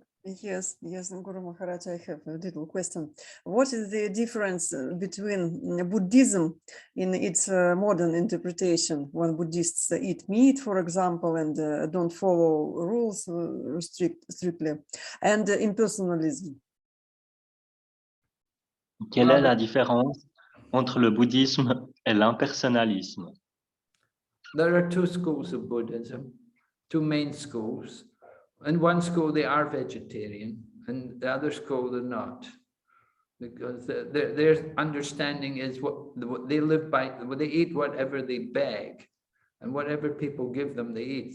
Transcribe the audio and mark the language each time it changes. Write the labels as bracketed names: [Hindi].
[English] Yes, Guru Maharaj, I have a little question. What is the difference between Buddhism in its modern interpretation, when Buddhists eat meat, for example, and don't follow rules strictly, and impersonalism? [French] Quelle est la différence entre le bouddhisme et l'impersonnalisme? [English] There are two schools of Buddhism, two main schools. In one school, they are vegetarian, and the other school, they're not. Because their understanding is what they live by, they eat whatever they beg, and whatever people give them, they eat.